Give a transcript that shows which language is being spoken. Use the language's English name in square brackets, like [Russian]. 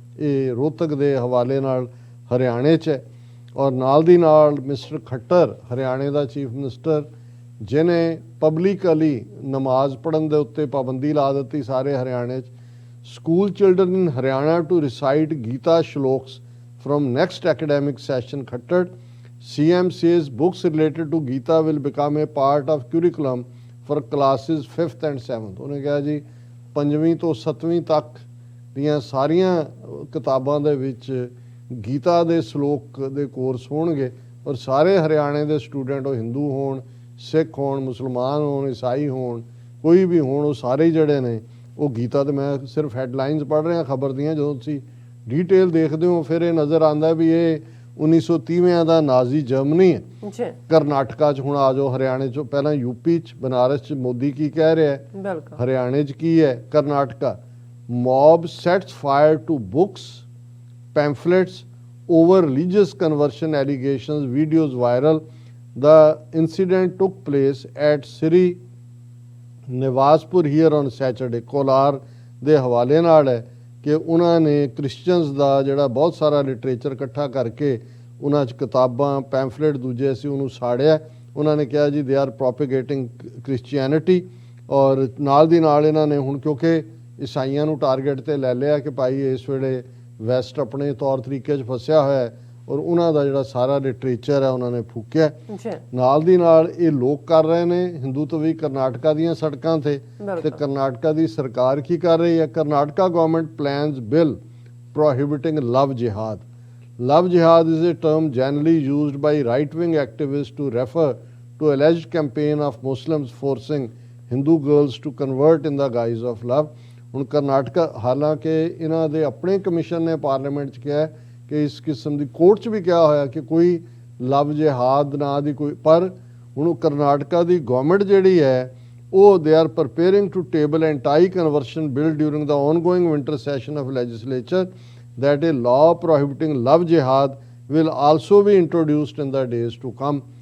[Punjabi] ਇਹ ਰੋਹਤਕ ਦੇ ਹਵਾਲੇ ਨਾਲ ਹਰਿਆਣੇ 'ਚ ਹੈ। ਔਰ ਨਾਲ ਦੀ ਨਾਲ ਮਿਸਟਰ ਖੱਟਰ ਹਰਿਆਣੇ ਦਾ ਚੀਫ ਮਿਨਿਸਟਰ, ਜਿਹਨੇ ਪਬਲਿਕਲੀ ਨਮਾਜ਼ ਪੜ੍ਹਨ ਦੇ ਉੱਤੇ ਪਾਬੰਦੀ ਲਾ ਦਿੱਤੀ ਸਾਰੇ ਹਰਿਆਣੇ 'ਚ। [English] School children in Haryana to recite Gita shlokas from next academic session. Khattar CM says books related to Gita will become a part of curriculum for classes 5th and 7th। [Punjabi] ਉਹਨੇ ਕਿਹਾ ਜੀ 5ਵੀਂ ਤੋਂ 7ਵੀਂ ਤੱਕ ਦੀਆਂ ਸਾਰੀਆਂ ਕਿਤਾਬਾਂ ਦੇ ਵਿੱਚ ਗੀਤਾ ਦੇ ਸ਼ਲੋਕ ਦੇ ਕੋਰਸ ਹੋਣਗੇ ਔਰ ਸਾਰੇ ਹਰਿਆਣੇ ਦੇ ਸਟੂਡੈਂਟ, ਉਹ ਹਿੰਦੂ ਹੋਣ, ਸਿੱਖ ਹੋਣ, ਮੁਸਲਮਾਨ ਹੋਣ, ਈਸਾਈ ਹੋਣ, ਕੋਈ ਵੀ ਹੋਣ, ਉਹ ਸਾਰੇ ਜਿਹੜੇ ਨੇ ਉਹ ਗੀਤਾ ਦੇ, ਮੈਂ ਸਿਰਫ ਹੈਡਲਾਈਨਸ ਪੜ੍ਹ ਰਿਹਾ ਖਬਰ ਦੀਆਂ, ਜਦੋਂ ਤੁਸੀਂ ਡੀਟੇਲ ਦੇਖਦੇ ਹੋ ਫਿਰ ਇਹ ਨਜ਼ਰ ਆਉਂਦਾ ਵੀ ਇਹ 1930ਵਿਆਂ ਦਾ ਨਾਜ਼ੀ ਜਰਮਨੀ ਹੈ। ਕਰਨਾਟਕਾ 'ਚ ਹੁਣ ਆ ਜਾਓ, ਹਰਿਆਣੇ 'ਚ ਪਹਿਲਾਂ ਯੂਪੀ 'ਚ ਬਨਾਰਸ 'ਚ ਮੋਦੀ ਕੀ ਕਹਿ ਰਿਹਾ ਹੈ, ਹਰਿਆਣੇ 'ਚ ਕੀ ਹੈ, Karnataka. [English] Mob sets fire to books pamphlets over religious conversion allegations, videos viral. The incident took place at Sri Nivaspur here on Saturday। [Punjabi] Kolar ਦੇ ਹਵਾਲੇ ਨਾਲ ਹੈ ਕਿ ਉਹਨਾਂ ਨੇ ਕ੍ਰਿਸਚਨਸ ਦਾ ਜਿਹੜਾ ਬਹੁਤ ਸਾਰਾ ਲਿਟਰੇਚਰ ਇਕੱਠਾ ਕਰਕੇ ਉਹਨਾਂ 'ਚ ਕਿਤਾਬਾਂ, ਪੈਂਫਲੇਟ ਦੂਜੇ ਸੀ, ਉਹਨੂੰ ਸਾੜਿਆ। ਉਹਨਾਂ ਨੇ ਕਿਹਾ ਜੀ [English] They are propagating Christianity. [Punjabi] ਔਰ ਨਾਲ ਦੀ ਨਾਲ ਇਹਨਾਂ ਨੇ ਹੁਣ ਕਿਉਂਕਿ ਈਸਾਈਆਂ ਨੂੰ ਟਾਰਗੇਟ ਤੇ ਲੈ ਲਿਆ ਕਿ ਭਾਈ ਇਸ ਵੇਲੇ ਵੈਸਟ ਆਪਣੇ ਤੌਰ ਤਰੀਕੇ 'ਚ ਫਸਿਆ ਹੋਇਆ ਹੈ ਔਰ ਉਹਨਾਂ ਦਾ ਜਿਹੜਾ ਸਾਰਾ ਲਿਟਰੇਚਰ ਹੈ ਉਹਨਾਂ ਨੇ ਫੂਕਿਆ। ਨਾਲ ਦੀ ਨਾਲ ਇਹ ਲੋਕ ਕਰ ਰਹੇ ਨੇ ਹਿੰਦੂ ਤਵੀ ਕਰਨਾਟਕਾ ਦੀਆਂ ਸੜਕਾਂ ਤੇ ਕਰਨਾਟਕਾ ਦੀ ਸਰਕਾਰ ਕੀ ਕਰ ਰਹੀ ਹੈ? [English] Karnataka government plans bill prohibiting love jihad. Love jihad is a term generally used by right-wing activists to refer to alleged campaign of Muslims forcing Hindu girls to convert in the guise of love। [Punjabi] ਹੁਣ ਕਰਨਾਟਕਾ, ਹਾਲਾਂਕਿ ਇਹਨਾਂ ਦੇ ਆਪਣੇ ਕਮਿਸ਼ਨ ਨੇ parliament 'ਚ ਕਿਹਾ ਕਿ ਇਸ ਕਿਸਮ ਦੀ ਕੋਰਟ 'ਚ ਵੀ ਕਿਹਾ ਹੋਇਆ ਕਿ ਕੋਈ ਲਵ ਜਿਹਾਦ ਨਾਂ ਦੀ ਕੋਈ, ਪਰ ਹੁਣ ਕਰਨਾਟਕਾ ਦੀ ਗਵਰਨਮੈਂਟ ਜਿਹੜੀ ਹੈ ਉਹ [English] They are preparing to table anti conversion bill during the ongoing winter session of legislature that a law prohibiting love jihad will also be introduced in the days to come।